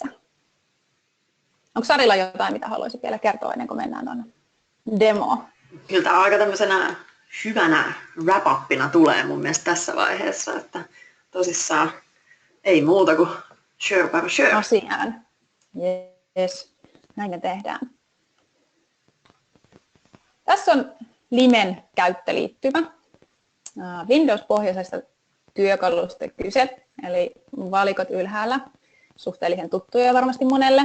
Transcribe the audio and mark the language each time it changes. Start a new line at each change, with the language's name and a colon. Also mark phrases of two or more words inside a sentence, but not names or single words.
Finnish: Onko Sarilla jotain, mitä haluaisit vielä kertoa ennen kuin mennään tuonne demoon? Kyllä tämä aika tämmöisenä hyvänä wrap-upina tulee mun mielestä tässä vaiheessa, että tosissaan ei muuta kuin
English: sure by sure.
Finnish: Asiaan. Yes, näin me tehdään. Tässä on Limen käyttöliittymä. Windows-pohjaisesta työkalusta kyse, eli valikot ylhäällä, suhteellisen tuttuja varmasti monelle.